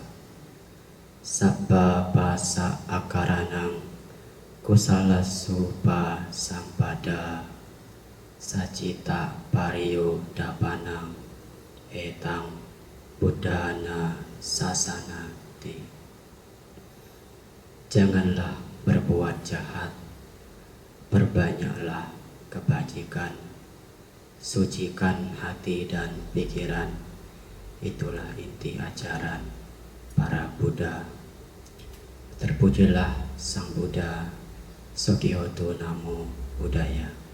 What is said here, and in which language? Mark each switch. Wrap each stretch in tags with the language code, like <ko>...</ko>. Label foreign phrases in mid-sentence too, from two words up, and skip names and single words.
<pi>Sabba basa akaranang kusala supa sampada sacita pariyo dapanang etang buddhana sasanati.</pi> <id>Janganlah berbuat jahat, perbanyaklah kebajikan, sucikan hati dan pikiran. Itulah inti ajaran para Buddha. Terpujilah Sang Buddha, Sogihoto</id> <pi>Namo Buddhaya.</pi>